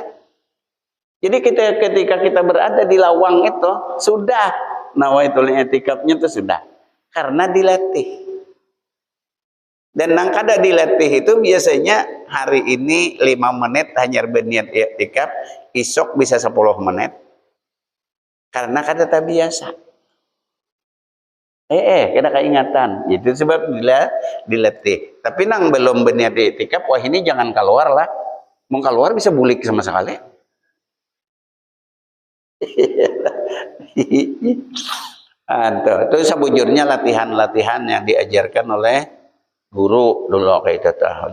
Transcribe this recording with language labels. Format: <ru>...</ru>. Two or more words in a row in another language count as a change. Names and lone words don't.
<id>Jadi ketika kita berada di lawang itu sudah nawaitul i'tikafnya itu sudah karena dilatih. Dan nang kada dilatih itu biasanya hari ini 5 menit hanya berniat i'tikaf, esok bisa 10 menit.</id> <bjn>Karena kada tak biasa. Kena keingatan. Itu sebab dilatih.</bjn> <id>Tapi nang belum berniat iktikaf, wah ini jangan keluar lah. Mau keluar bisa bulik sama sekali. Itu sebujurnya latihan-latihan yang diajarkan oleh guru dulu kayak itu tah.</id>